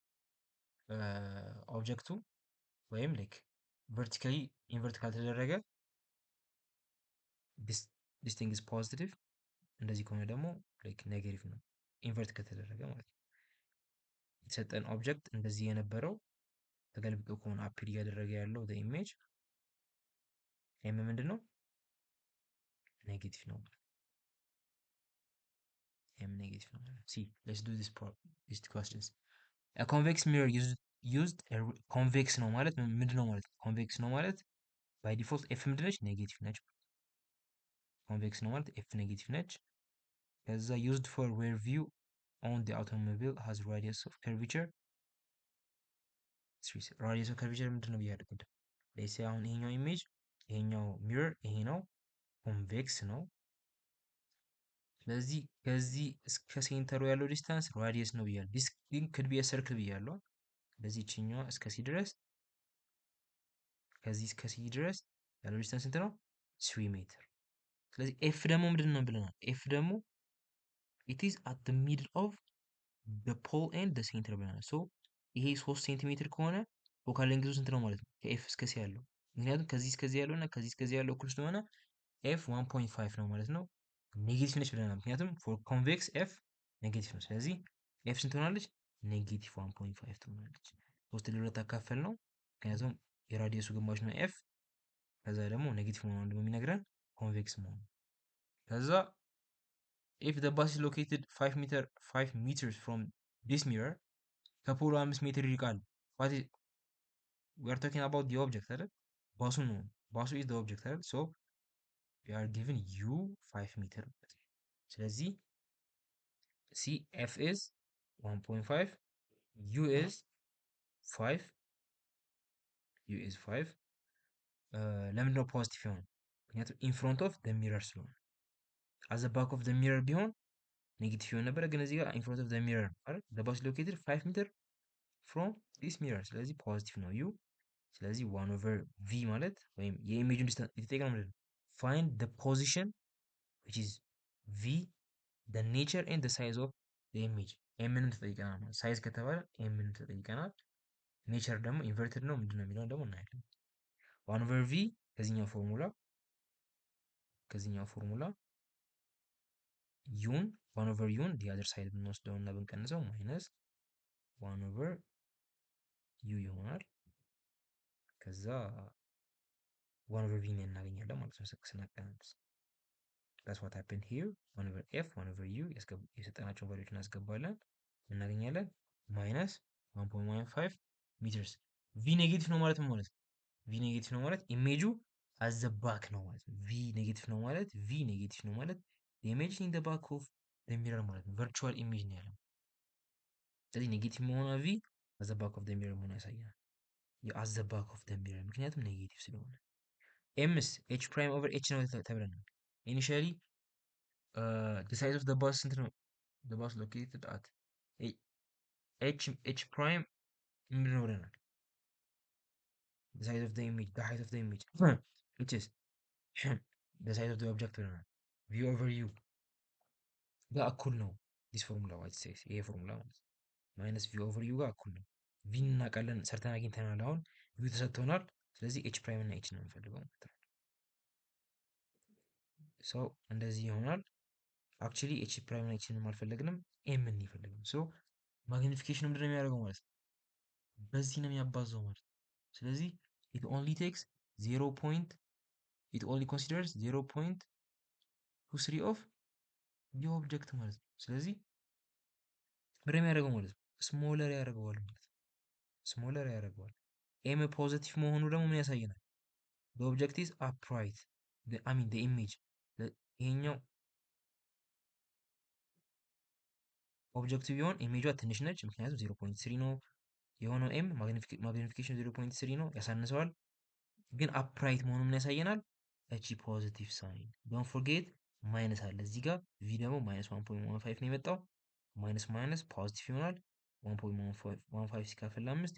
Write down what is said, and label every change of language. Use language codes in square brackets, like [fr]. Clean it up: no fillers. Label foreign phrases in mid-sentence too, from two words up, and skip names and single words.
[am] ኦብጀክቱ ወይም [en] like vertically [am] ኢንቨርት ካልተደረገ [en] this thing is positive። [am] እንደዚህ ከሆነ ደግሞ [en] like negative [am] ነው ኢንቨርት ከተደረገ ማለት ነው። የተሰጠን ኦብጀክት እንደዚህ የነበረው ተገልብጦ ከሆነ አፒር እያደረገ ያለው [en] the image [am] ኤም ምንድን ነው? ኔጌቲቭ ነው። ኤም ኔጌቲቭ ነው። ሲ [en] let's do these questions a convex mirror used [am] ኮንቬክስ ነው ማለት ምንድን ነው ማለት ነው? ኮንቬክስ ነው ማለት [en] by default [am] ኤፍ ምንድን ነች? ኔጌቲቭ ነች። ኮንቬክስ ነው ማለት ኤፍ ኔጌቲቭ ነች። ከዛ [en] used for rear view on the automobile has radius of curvature radius of curvature [am] ምንድን ነው ብያለሁ ቅድም። [en] let's say [am] አሁን ይሄኛው ኢሜጅ ይሄኛው ሚረር ይሄ ነው ኮንቬክስ ነው። ስለዚህ ከዚህ እስከ ሴንተሩ ያለው ዲስታንስ ራዲየስ ነው ብያለሁ። ዲስ ግን [en] could be a circle [am] ብያለሁ። ስለዚህ ይችኛዋ እስከ ሲ ድረስ ከዚህ እስከ ሲ ድረስ ያለው ዲስታንስ ስንት ነው? 3 ሜትር። ስለዚህ ኤፍ ደግሞ ምንድን ነው ብለናል? ኤፍ ደግሞ [en] it is at the middle of the pole and the center [am] ብለናል። ሶ ይሄ 3 ሴንቲሜትር ከሆነ [en] focal length [am] ስንት ነው ማለት ነው? ከኤፍ እስከ ሲ ያለው ምክንያቱም ከዚህ እስከዚህ ያለው እና ከዚህ እስከዚህ ያለው እኩል ስለሆነ ኤፍ 1.5 ነው ማለት ነው። ኔጌቲቭ ነች ብለናል፣ ምክንያቱም [en] for convex [am] ኤፍ ኔጌቲቭ ነው። ስለዚህ ኤፍ ስንት ሆናለች? ኔጌቲቭ 1.5 ትሆናለች። ሶስት ለሁለት አካፈል ነው፣ ምክንያቱም የራዲየሱ ግማሽ ነው ኤፍ። ከዛ ደግሞ ኔጌቲቭ መሆኑን ደግሞ የሚነግረን ኮንቬክስ መሆኑ። ከዛ [en] if the bus is located 5 meters from this mirror [am] ከፖሉ 5 ሜትር ይርቃል [en] what is we are talking about the object [am] አይደል ባሱ ነው ባሱ [en] is the object አይደል so we are given u 5 [am] ሜትር ስለዚህ [en] c f is 1.5 u is 5 u is 5 [am] ለምንድን ነው ፖዚቲቭ የሆነው ምክንያቱም [en] in front of the mirror ስለሆነ at the back of the mirror [am] ቢሆን ኔጌቲቭ ይሆን ነበረ ግን እዚህ ጋር [en] in front of the mirror [am] አይደል [en] the bus located 5 meter from this mirror [am] ስለዚህ ፖዚቲቭ ነው u ስለዚህ [en] 1 over v [am] ማለት ወይም የኢሜጁን ዲስታንስ የተጠየቀው ምንድን ነው [en] find the position which is v the nature and the size of the image [am] ምንም ተጠይቀናል ማለት ሳይዝ ከተባለ ምንም ተጠይቀናል ኔቸር ደግሞ ኢንቨርትድ ነው ምንድነው የሚለውን ደግሞ እናያለን [en] 1 over v [am] ከዚህኛው ፎርሙላ ዩን 1 over ዩን [en] the other side [am] ብንወስደው እና ብንቀንሰው ማይነስ 1 over ዩ ይሆናል ከዛ 1 over v እናገኛለን ማለት ነው ስናቀናንስ [en] that's what happened here 1 over f 1 over u [am] የሰጠናቸውን ቫልዩዎች እናስገባለን እናገኛለን ማይነስ 1.15 ሜትርስ v ኔጌቲቭ ነው ማለት ማለት v ኔጌቲቭ ነው ማለት ኢሜጁ [en] at the back [am] ነው ማለት v ኔጌቲቭ ነው ማለት [en] the image in the back of the mirror [am] ማለት ነው [en] virtual image [am] ነው ያለው ስለዚህ ኔጌቲቭ መሆኗ [en] v at the back of the mirror [am] መሆኗ ያሳያል [en] at the back of the mirror [am] ምክንያቱም ኔጌቲቭ ስለሆነ [en] m's h prime over h [am] ነው ተብለናል [en] initially the size of the bus [am] ስንት ነው [en] the bus located at h prime [am] ምንድን ነው ብለናል [en] the size of the image the height of the image which is the size of the object [am] ብለናል [en] v over u [am] ጋር እኩል ነው [en] this formula what it says [am] ይሄ ፎርሙላ ማለት ማይነስ [en] v over u [am] ጋር እኩል ነው v እናውቃለን ሰርተን አግኝተናል አሁን u ተሰጥቶናል ስለዚህ h ፕራይም እና h ነው የምንፈልገው ማለት ነው ሶ እንደዚህ ይሆናል actually h ፕራይም እና h ንም አልፈለግንም m ን ይፈልጋል ሶ ማግኒፊኬሽን ምንድነው የሚያደርገው ማለት ነው በዚህ ነው የሚያባዛው ማለት ስለዚህ [en] it only takes [am] 0. [en] it only considers 0.23 of the object [am] ማለት ነው ስለዚህ ምንድነው የሚያደርገው ማለት ነው ስሞለር ያደርገዋል ማለት ስሞለር ያደርገዋል m ፖዚቲቭ መሆኑ ደግሞ ምን ያሳየናል [en] the object is upright the image [am] ይሄኛው ኦብጀክቲቭ ቢሆን ኢሜጇ ትንሽ ነች ምክንያቱም 0.3 ነው የሆነው m ማግኒፊኬሽን 0.3 ነው ያሳንሰዋል ግን አፕራይት መሆኑን ምን ያሳየናል እቺ ፖዚቲቭ ሳይን [en] don't forget [am] ማይነስ አለ እዚህ ጋር v ደግሞ -1.15 ነው የመጣው ማይነስ ፖዚቲቭ ይሆናል 1.15 ሲካፈል 5